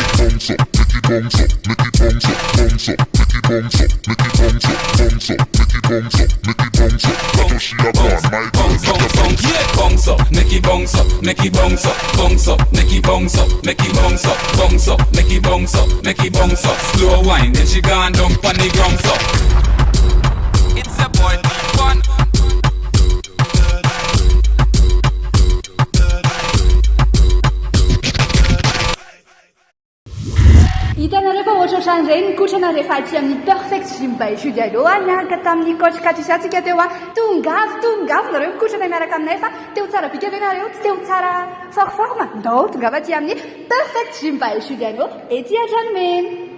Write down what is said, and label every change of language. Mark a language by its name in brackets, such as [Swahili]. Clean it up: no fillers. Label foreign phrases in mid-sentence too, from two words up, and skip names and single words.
[English] Bounce up, make it bounce up, make it bounce up, bounce up, make it bounce up, make it bounce up, bounce up, make it bounce up, make it bounce up. Watch how she a go on, my girl, make your bounce up. Bounce up, make it bounce up, make it bounce up, bounce up, make it bounce up, make it bounce up, bounce up, make it bounce up, make it bounce up. Slow wine, then she gone down pon the ground up. It's a boy D1. [Malagasy] hitanareo fa ohatrohatran'ireny nikotrana rehefa aty amin'ny perfect gym by Judy aloha niaraka tamin'ny coach Katusy antsika teo tongavo nareo mikotrana miaraka aminay fa teo tsara bika ve nareo tsy teo tsara forforme ndao tongava aty amin'ny perfect gym by Judy aloha ety an-tranomena